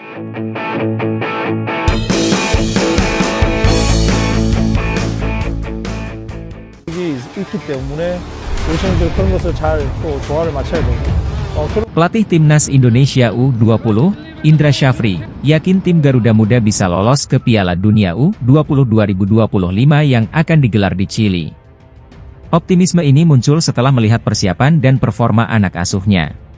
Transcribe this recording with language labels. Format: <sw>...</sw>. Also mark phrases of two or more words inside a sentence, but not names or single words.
<ko>있기 때문에 우리 선수들 그런 것을 잘 또 조화를 맞춰야 되고.</ko> <id>Pelatih Timnas Indonesia U20, Indra Syafri, yakin tim Garuda Muda bisa lolos ke Piala Dunia U20 2025 yang akan digelar di Chili. Optimisme ini muncul setelah melihat persiapan dan performa anak asuhnya.</id>